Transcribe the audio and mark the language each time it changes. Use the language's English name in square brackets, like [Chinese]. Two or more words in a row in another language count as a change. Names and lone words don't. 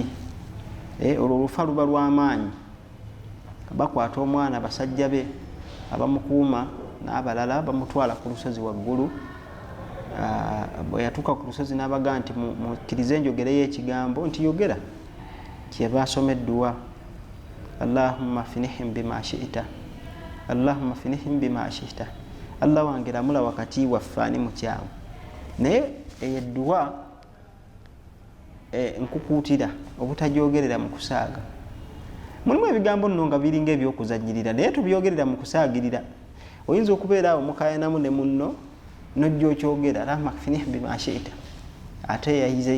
[Ganda] olwo olufa luba lw'amaanyi bakwata omwana basajja be abamukuuma n'abalala bamutwala ku lusozi waggulu bwe yatuuka ku lusozi n'abaga nti mukkirize enjogere y'ekigambo nti yogera kyeba asoma edduwa [Arabic] اللهم اكفنيهم بما شئت اللهم اكفنيهم بما شئت [Ganda] Allah wange lamula wakati waffe ani mukyamu naye edduwa nkukuutira obutajyogerera mu kusaaga mulimu ebigambo nno nga biringa ebyokuzanyirira naye tubyogerera mu kusaagirira oyinza okubeera awo mukayanamu ne munno nojja okyogera [Arabic] اللهم اكفنيهم بما شئت [Ganda] ate yayize